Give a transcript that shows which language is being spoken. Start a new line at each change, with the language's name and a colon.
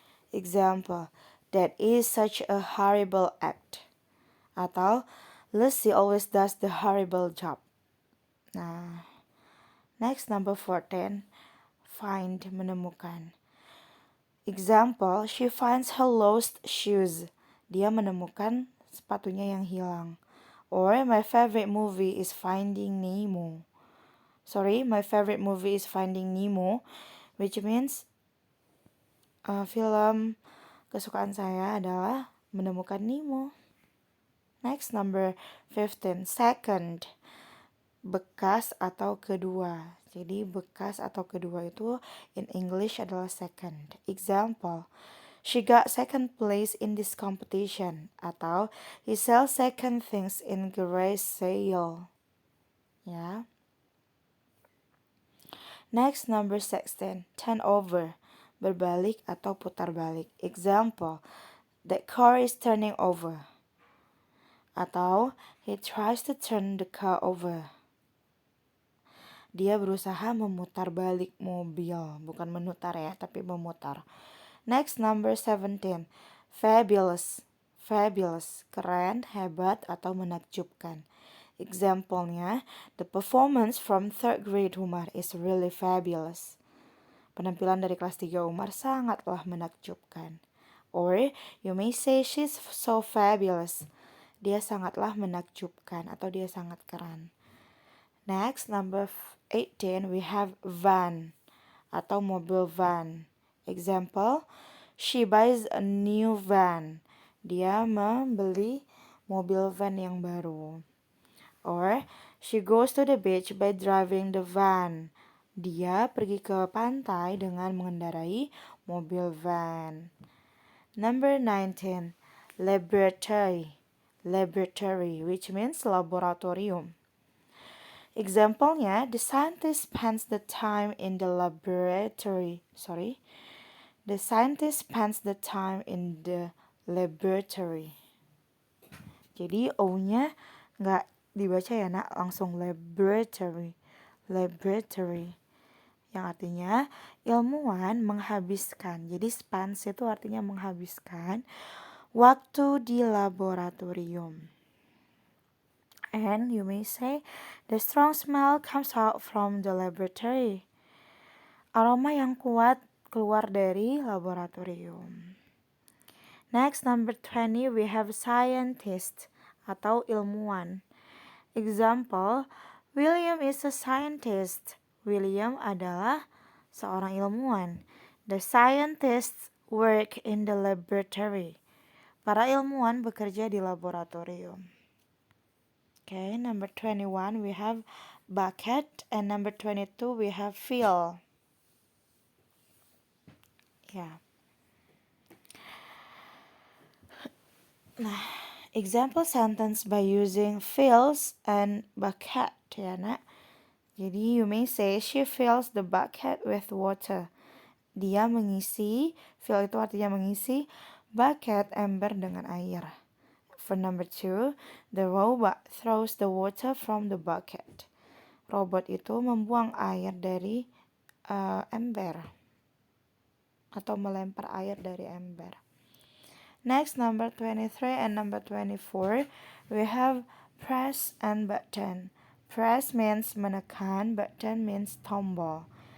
English: Example, that is such a horrible act. Atau, Lucy always does the horrible job. Nah, next, number 14. Find, menemukan. Example, she finds her lost shoes.
Indonesian: Dia menemukan sepatunya yang hilang.
English: Or, my favorite movie is Finding Nemo. My favorite movie is Finding Nemo, which means
Indonesian: film kesukaan saya adalah Menemukan Nemo.
English: Next, number 15, second,
Indonesian: bekas atau kedua. Jadi bekas atau kedua itu
English: in English
Indonesian: adalah second.
English: Example, she got second place in this competition. Atau, he sells second things in garage sale. Ya. Next, number 16, turn over,
Indonesian: berbalik atau putar balik.
English: Example, the car is turning over. Atau, he tries to turn the car over.
Indonesian: Dia berusaha memutar balik mobil. Bukan menutar ya, tapi memutar.
English: Next, number 17, fabulous. Fabulous,
Indonesian: keren, hebat, atau menakjubkan.
English: Example-nya, the performance from third grade Umar is really fabulous.
Indonesian: Penampilan dari kelas 3 Umar sangatlah menakjubkan.
English: Or, you may say she's so fabulous.
Indonesian: Dia sangatlah menakjubkan atau dia sangat keren.
English: Next, number 18, we have van
Indonesian: atau mobil van.
English: Example, she buys a new van.
Indonesian: Dia membeli mobil van yang baru.
English: Or, she goes to the beach by driving the van.
Indonesian: Dia pergi ke pantai dengan mengendarai mobil van.
English: Number 19, laboratory. Laboratory, which means laboratorium. Example-nya, the scientist spends the time in the laboratory. The scientist spends the time in the laboratory.
Indonesian: Jadi O-nya nggak dibaca ya nak, langsung laboratory. Laboratory. Yang artinya ilmuwan menghabiskan. Jadi spends itu artinya menghabiskan waktu di laboratorium.
English: And you may say, the strong smell comes out from the laboratory.
Indonesian: Aroma yang kuat keluar dari laboratorium.
English: Next, number 20, we have scientist
Indonesian: atau ilmuwan.
English: Example, William is a scientist.
Indonesian: William adalah seorang ilmuwan.
English: The scientists work in the laboratory.
Indonesian: Para ilmuwan bekerja di laboratorium.
English: Okay, number 21 we have bucket and number 22 we have fill. Yeah. Nah, example sentence by using fills and bucket ya nak. Jadi you may say she fills the bucket with water.
Indonesian: Dia mengisi, fill itu artinya mengisi, bucket ember dengan air.
English: For number 2, the robot throws the water from the bucket.
Indonesian: Robot itu membuang air dari ember atau melempar air dari ember.
English: Next, number 23 and number 24, we have press and button. Press means menekan, button means tombol.